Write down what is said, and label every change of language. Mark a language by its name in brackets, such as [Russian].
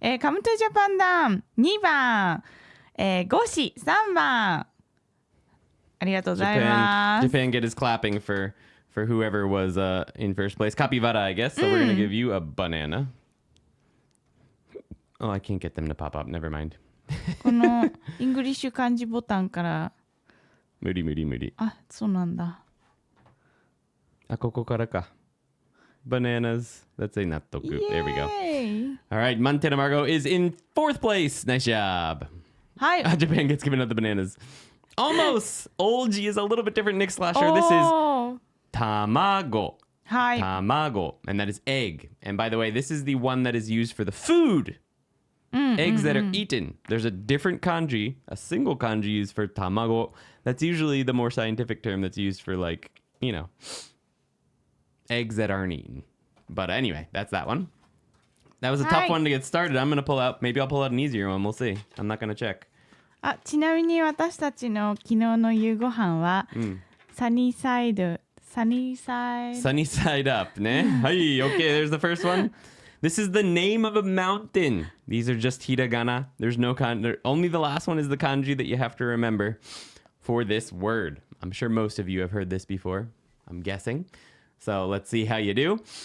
[Japanese] カムトゥジャパンダン。2番、ゴシ、3番。ありがとうございます。 [English] Japan Get is clapping for whoever was in first place. Capybara, I guess. So we're going to give you a banana. Oh, I can't get them to pop up. Never mind. [Japanese] このイングリッシュ漢字ボタンから。無理。あ、そうなんだ。あ、ここからか。 [English] Bananas. That's a nattoku. There we go. All right. Montana Margo is in 4th place. Nice job. Hi. Japan Gets given out the bananas. Almost. Olji is a little bit different. Nick Slasher. This is tamago. Hi. Tamago. And that is egg. And by the way, this is the one that is used for the food. Eggs that are eaten. There's a different kanji, a single kanji used for tamago. That's usually the more scientific term that's used for like, eggs that aren't eaten. But anyway, that's that one. That was a tough one to get started. Maybe I'll pull out an easier one. We'll see. I'm not gonna check. [Japanese] ちなみに私たちの昨日の夕ご飯は、 [English] sunny side up ね。はい、okay, there's the first one. This is the name of a mountain. These are just hiragana. There's no only the last one is the kanji that you have to remember for this word. I'm sure most of you have heard this before. I'm guessing. So let's see how you do.